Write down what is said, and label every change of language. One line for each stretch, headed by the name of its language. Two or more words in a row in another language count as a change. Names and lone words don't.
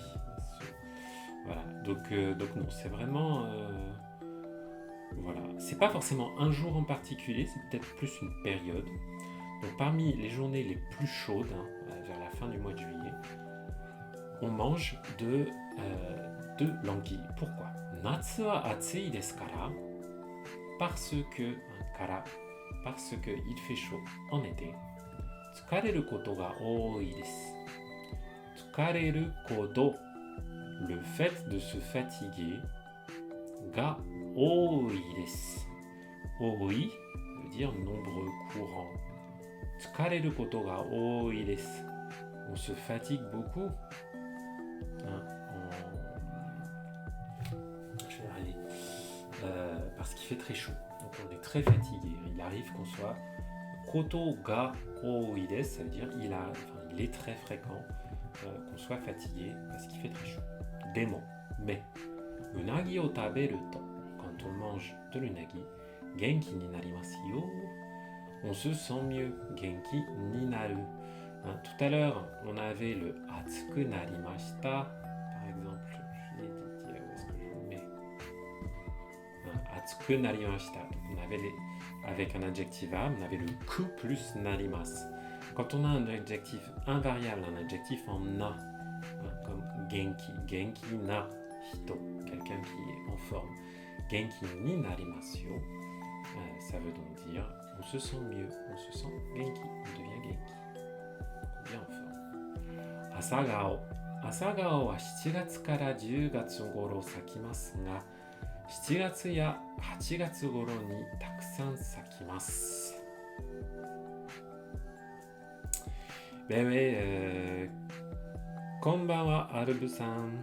French: Voilà, donc non, c'est vraiment. Voilà, c'est pas forcément un jour en particulier, c'est peut-être plus une période. Donc parmi les journées les plus chaudes, hein, vers la fin du mois de juillet, on mange de l'anguille. Pourquoi?
Japanese: 夏は暑いですから,
French: parce que il fait chaud en été.
Japanese: 疲れることが多いです. 疲れること,
French: le fait de se fatiguer,
Japanese: が多いです.
French: Ooi veut dire nombreux, courant.
Japanese: 疲れることが多いです.
French: On se fatigue beaucoup. Je vais arriver. Parce qu'il fait très chaud. Donc on est très fatigué. Il arrive qu'on soit
Japanese: ことが多いです,
French: ça veut dire il est très fréquent qu'on soit fatigué parce qu'il fait très chaud.
Japanese: Demo, mais うなぎを食べると,
French: quand on mange de l'unagi,
Japanese: 元気になりますよ,
French: on se sent mieux.
Japanese: 元気になる.
French: Tout à l'heure, on avait le
Japanese: 暑くなりました,
French: par exemple. Je l'ai dit, où est-ce que je le mets?
Japanese: 暑くなりました.
French: On avait avec un adjectif verbe, on avait le ku plus narimasu. Quand on a un adjectif invariable, un adjectif en na, comme genki,
Japanese: 元気な人,
French: quelqu'un qui est en forme.
Japanese: 元気になりますよ,
French: ça veut donc dire on se sent mieux, on se sent genki, on devient genki. Bien en forme.
Japanese: Asagao. Asagao wa 7 月から10月頃咲きますが、7月や8月頃にたくさん咲きます。
French: Ben oui,
Japanese: こんばんは、アルブさん.